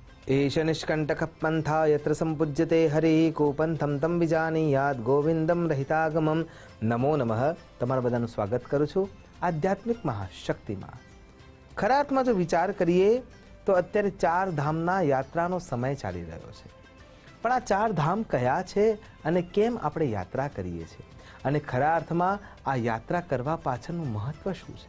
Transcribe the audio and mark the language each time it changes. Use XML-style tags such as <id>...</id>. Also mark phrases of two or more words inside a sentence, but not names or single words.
<sa>एष निष्कण्टकपन्था यत्र सम्पूज्यते हरिः कूपन्थं तं विजानीयात् गोविंदम रहितागमम। नमो नमः।</sa> <gu>તમારા બધાનું સ્વાગત કરું છું આધ્યાત્મિક મહાશક્તિમાં। ખરા અર્થમાં જો વિચાર કરીએ તો અત્યારે ચાર ધામના યાત્રાનો સમય ચાલી રહ્યો છે, પણ આ ચાર ધામ કયા છે અને કેમ આપણે યાત્રા કરીએ છીએ અને ખરા અર્થમાં આ યાત્રા કરવા પાછળનું મહત્વ શું છે?</gu>